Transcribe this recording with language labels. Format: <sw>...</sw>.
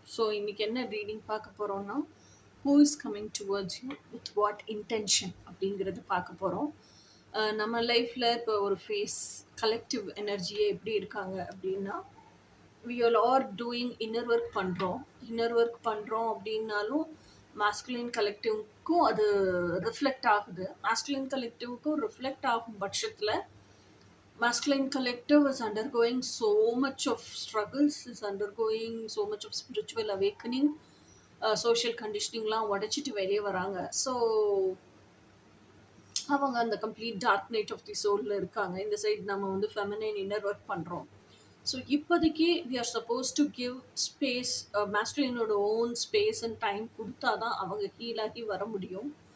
<ta>So இன்னைக்கு என்ன reading பார்க்க போறோம்னா</ta> <en>who is coming towards you with what intention</en> <ta>அப்படிங்கிறது பார்க்க போறோம். நம்ம லைஃப்ல இப்போ ஒரு ஃபேஸ் கலெக்டிவ் எனர்ஜியே எப்படி இருக்காங்க அப்படின்னா</ta> <en>we all are doing inner work</en> <ta>பண்றோம். இன்னர் ஒர்க் பண்றோம் அப்படின்னாலும் மாஸ்குலின் கலெக்டிவ்க்கும் அது ரிஃப்ளெக்ட் ஆகுது. மாஸ்குலின் கலெக்டிவ்க்கும் ரிஃப்ளெக்ட் ஆகும் பட்சத்தில்</ta> <en>masculine collective is undergoing so much of struggles, is undergoing so much of spiritual awakening,</en> <ta>social conditioningலாம் உடைச்சிட்டு வெளியே வராங்க. ஸோ அவங்க அந்த complete dark night of the சோலில் இருக்காங்க. இந்த சைடு நம்ம வந்து ஃபெமினைன் இன்னர் ஒர்க் பண்ணுறோம். ஸோ இப்போதைக்கு</ta> <en>we are suppose to give space,</en> <ta>மேஸ்குலினோட own space and time கொடுத்தா தான் அவங்க ஹீலாகி வர முடியும்.</ta>